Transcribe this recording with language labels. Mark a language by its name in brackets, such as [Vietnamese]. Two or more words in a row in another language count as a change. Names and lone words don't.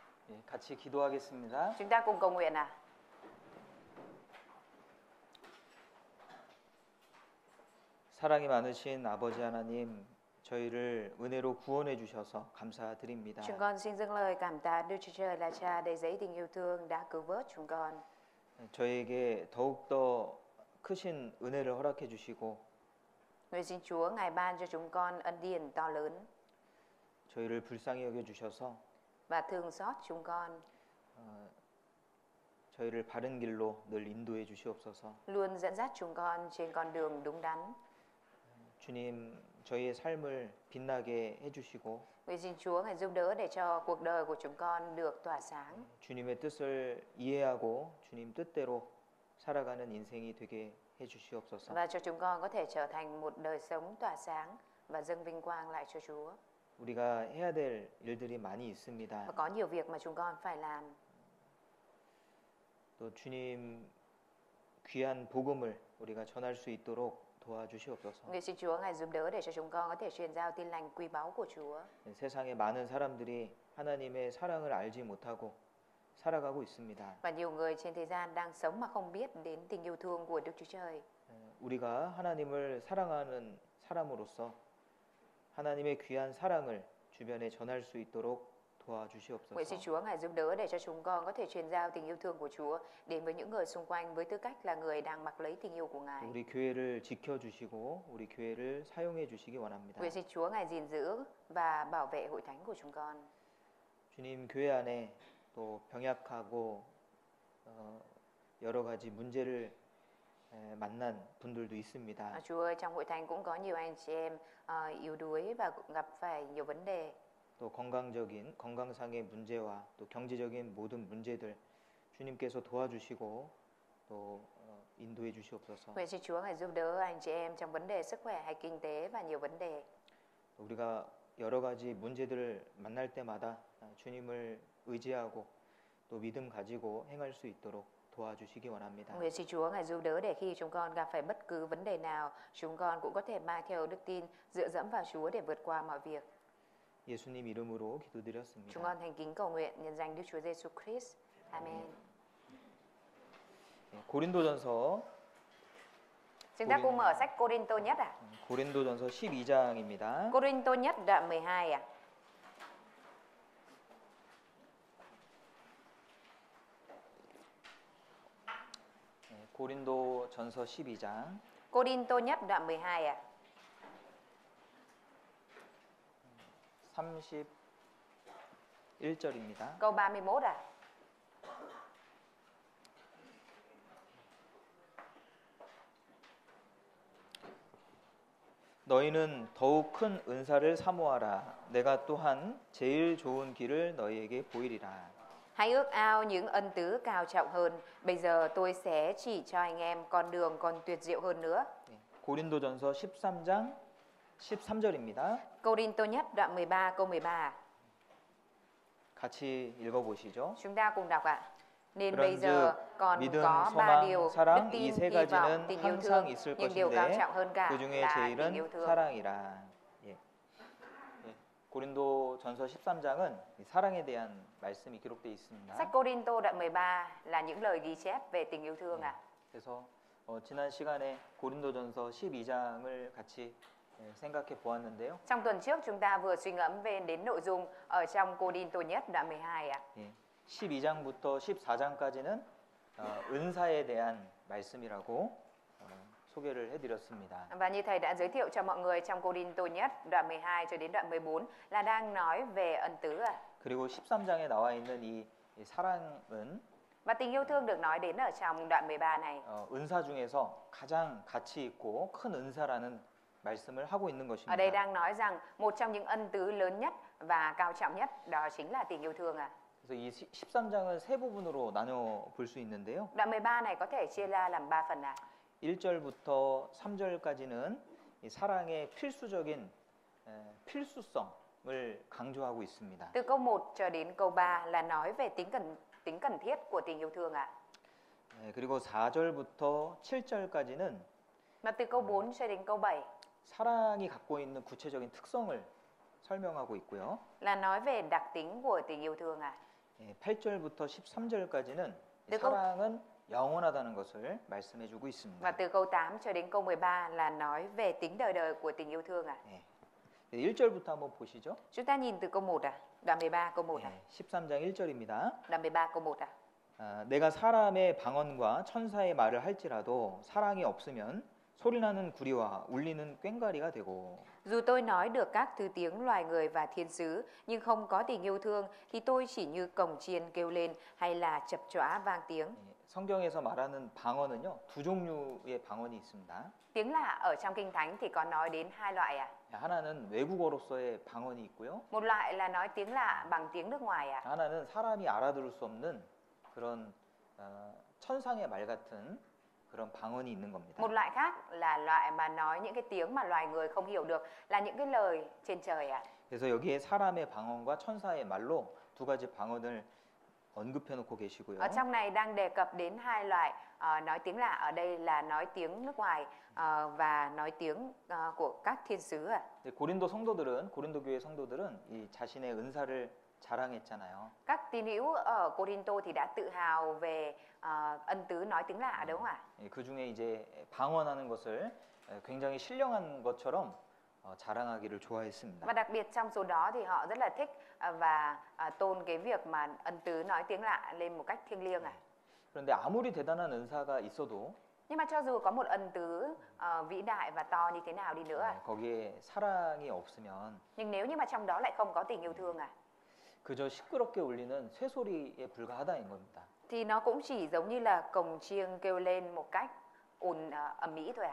[Korean] 예, 같이 기도하겠습니다. [Vietnamese] Chúng ta cùng cầu nguyện à? [Korean] 사랑이 많으신 아버지 하나님, 저희를 은혜로 구원해 주셔서 감사드립니다. [Vietnamese] Chúng con xin dâng lời cảm tạ Đức Chúa Trời là Cha đầy dẫy tình yêu thương đã cứu vớt chúng con. [Korean] 저희에게 더욱더 크신 은혜를 허락해 주시고 [Vietnamese] Nguyện xin Chúa Ngài ban cho chúng con ân điển to lớn [Korean] 저희를 불쌍히 여겨 주셔서 [Vietnamese] và thương xót chúng con, [Korean] 저희를 바른 길로 늘 인도해 주시옵소서. [Vietnamese] luôn dẫn dắt chúng con trên con đường đúng đắn. [Korean] 주님, 저희의 삶을 빛나게 해 주시고 [Vietnamese] Nguyện xin Chúa Ngài giúp đỡ để cho cuộc đời của chúng con được tỏa sáng [Korean] 주님의 뜻을 이해하고 주님 뜻대로 살아가는 인생이 되게 해 주시옵소서. [Vietnamese] và cho chúng con có thể trở thành một đời sống tỏa sáng và dâng vinh quang lại cho Chúa. [Korean] 우리가 해야 될 일들이 많이 있습니다. [Vietnamese] Và có nhiều việc mà chúng con phải làm. [Korean] 또 주님 귀한 복음을 우리가 전할 수 있도록 도와주시옵소서. [Vietnamese] Nguyện xin Chúa Ngài giúp đỡ để cho chúng con có thể truyền giao tin lành quý báu của Chúa. [Korean] 세상에 많은 사람들이 하나님의 사랑을 알지 못하고 살아가고 있습니다. [Vietnamese] Và nhiều người trên thế gian đang sống mà không biết đến tình yêu thương của Đức Chúa Trời. [Korean] 우리가 하나님을 사랑하는 사람으로서 하나님의 귀한 사랑을 주변에 전할 수 있도록 도와주시옵소서. [Vietnamese] Nguyện xin Chúa Ngài giúp đỡ để cho chúng con có thể truyền giao tình yêu thương của Chúa đến với những người xung quanh với tư cách là người đang mặc lấy tình yêu của Ngài. [Korean] 우리 교회를 지켜주시고 우리 교회를 사용해 주시기 원합니다. [Vietnamese] Nguyện xin Chúa Ngài gìn giữ và bảo vệ hội thánh của chúng con. [Korean] 주님, 교회 안에 또 병약하고 여러 가지 문제를 만난 분들도 있습니다. [Vietnamese] Chúa ơi, trong hội thánh cũng có nhiều anh chị em yếu đuối và cũng gặp phải nhiều vấn đề. [Korean] 또 건강상의 문제와 또 경제적인 모든 문제들 주님께서 도와주시고 또 인도해 주시옵소서. [Vietnamese] Nguyện xin Chúa Ngài giúp đỡ anh chị em trong vấn đề sức khỏe hay kinh tế và nhiều vấn đề. [Korean] 우리가 여러 가지 문제들을 만날 때마다 주님을 의지하고 또 믿음 가지고 행할 수 있도록 도와주시기 원합니다. [Vietnamese] Nguyện xin Chúa Ngài giúp đỡ để khi chúng con gặp phải bất cứ vấn đề nào, chúng con cũng có thể mang theo đức tin, dựa dẫm vào Chúa để vượt qua mọi việc. [Korean] 예수님 이름으로 기도드렸습니다. [Vietnamese] Chúng con thành kính cầu nguyện nhân danh Đức Chúa Giêsu Christ. Amen. [Korean] 고린도전서 [Vietnamese] Chúng ta cùng mở sách Cô-rinh-tô nhất à? [Korean] 고린도전서 12장입니다. [Vietnamese] Cô-rinh-tô nhất đoạn 12 à? [Korean] 고린도전서 12장 [Vietnamese] Cô-rinh-tô nhất đoạn 12 à? [Korean] 31절입니다. [Vietnamese] Câu 31 à? [Korean] 너희는 더욱 큰 은사를 사모하라. 내가 또한 제일 좋은 길을 너희에게 보이리라. [Vietnamese] Hãy ước ao những ân tứ cao trọng hơn. Bây giờ tôi sẽ chỉ cho anh em con đường còn tuyệt diệu hơn nữa. [Korean] 고린도전서 13장 13절입니다. [Vietnamese] Cô-rinh-tô nhất đoạn 13 câu 13. [Korean] 같이 읽어보시죠. [Vietnamese] Chúng ta cùng đọc ạ. Nên [Korean] 그런즉 [Vietnamese] bây giờ còn [Korean] 믿음, [Vietnamese] có ba [Korean] 소망, [Vietnamese] điều: đức [Korean] 사랑 이 [Vietnamese] tin, [Korean] 세 [Vietnamese] hy vọng, [Korean] 가지는 [Vietnamese] tình yêu [Korean] 항상 [Vietnamese] thương. [Korean] 있을 [Vietnamese] Nhưng điều cao [Korean] 것인데 [Vietnamese] trọng hơn cả [Korean] 그 중에 [Vietnamese] là tình yêu [Korean] 제일은 [Vietnamese] thương. [Korean] 사랑이라. 고린도전서 13장은 사랑에 대한 말씀이 기록되어 있습니다. [Vietnamese] Sách Cô-rinh-tô đoạn 13 là những lời ghi chép về tình yêu thương ạ. [Korean] 그래서 지난 시간에 고린도전서 12장을 같이 생각해 보았는데요. [Vietnamese] Trong tuần trước chúng ta vừa suy ngẫm về đến nội dung ở trong Cô-rinh-tô nhất đoạn 12 ạ. [Korean] 12장부터 14장까지는 은사에 대한 말씀이라고 소개를 해드렸습니다. [Vietnamese] Và như thầy đã giới thiệu cho mọi người trong Cô-rinh-tô nhất đoạn 12 cho đến đoạn 14 là đang nói về ân tứ ạ. [Korean] 그리고 13장에 나와 있는 이 사랑은 [Vietnamese] Và tình yêu thương được nói đến ở trong đoạn 13 này. [Korean] 은사 중에서 가장 가치 있고 큰 은사라는 말씀을 하고 있는 [Vietnamese] Ở đây [Korean] 것입니다. [Vietnamese] đang nói rằng một trong những ân tứ lớn nhất và cao trọng nhất đó chính là tình yêu thương ạ. [Korean] 그래서 이 13장은 세 부분으로 나눠 볼 수 있는데요. [Vietnamese] Đoạn 13 này có thể chia ra làm 3 phần ạ. [Korean] 1절부터 3절까지는 이 사랑의 필수적인 필수성을 강조하고 있습니다. [Vietnamese] Từ câu 1 cho đến câu 3 là nói về tính cần thiết của tình yêu thương ạ. [Korean] 그리고 4절부터 7절까지는 [Vietnamese] Và từ câu 4 cho đến câu 7 [Korean] 사랑이 갖고 있는 구체적인 특성을 설명하고 있고요. [Vietnamese] là nói về đặc tính của tình yêu thương ạ. [Korean] 8절부터 13절까지는 [Vietnamese] Được không? [Korean] 사랑은 영원하다는 것을 말씀해 주고 있습니다. [Vietnamese] Và từ câu 8 cho đến câu 13 là nói về tính đời đời của tình yêu thương ạ. [Korean] 1절부터 한번 보시죠. [Vietnamese] Chúng ta nhìn từ câu 1 à? Đoạn 13 câu 1 à? [Korean] 13장 1절입니다. [Vietnamese] Đoạn 13 câu 1 à? [Korean] 내가 사람의 방언과 천사의 말을 할지라도 사랑이 없으면 소리나는 구리와 울리는 꽹과리가 되고 [Vietnamese] Dù tôi nói được các thứ tiếng loài người và thiên sứ, nhưng không có tình yêu thương, thì tôi chỉ như cồng chiên kêu lên hay là chập chõa vang tiếng. [Korean] 성경에서 말하는 방언은요, 두 종류의 방언이 있습니다. [Vietnamese] Tiếng lạ ở trong Kinh Thánh thì có nói đến hai loại ạ. [Korean] 하나는 외국어로서의 방언이 있고요. [Vietnamese] Một loại là nói tiếng lạ bằng tiếng nước ngoài ạ. [Korean] 하나는 사람이 알아들을 수 없는 그런 천상의 말 같은 그런 방언이 있는 겁니다. [Vietnamese] Một loại khác là loại mà nói những cái tiếng mà loài người không hiểu được, là những cái lời trên trời ạ. [Korean] 그래서 여기에 사람의 방언과 천사의 말로 두 가지 방언을 언급해 놓고 계시고요. [Vietnamese] Ở trong này đang đề cập đến hai loại nói tiếng lạ, ở đây là nói tiếng nước ngoài và nói tiếng của các thiên sứ ạ. [Korean] 고린도 성도들은 고린도 교회 성도들은 이 자신의 은사를 자랑했잖아요. [Vietnamese] Các tín hữu ở Corinto thì đã tự hào về ân tứ nói tiếng lạ đúng không ạ? [Korean] 그 중에 이제 방언하는 것을 굉장히 신령한 것처럼 자랑하기를 좋아했습니다. [Vietnamese] Và đặc biệt trong số đó thì họ rất là thích và tôn cái việc mà ân tứ nói tiếng lạ lên một cách thiêng liêng ạ. [Korean] 그런데 아무리 대단한 은사가 있어도 [Vietnamese] Nhưng mà cho dù có một ân tứ vĩ đại và to như thế nào đi nữa, [Korean] 거기에 사랑이 없으면 [Vietnamese] nhưng nếu như mà trong đó lại không có tình yêu thương [Korean] 그저 시끄럽게 울리는 쇠소리에 불과하다는 겁니다. [Vietnamese] thì nó cũng chỉ giống như là cồng chiêng kêu lên một cách ầm ĩ thôi ạ.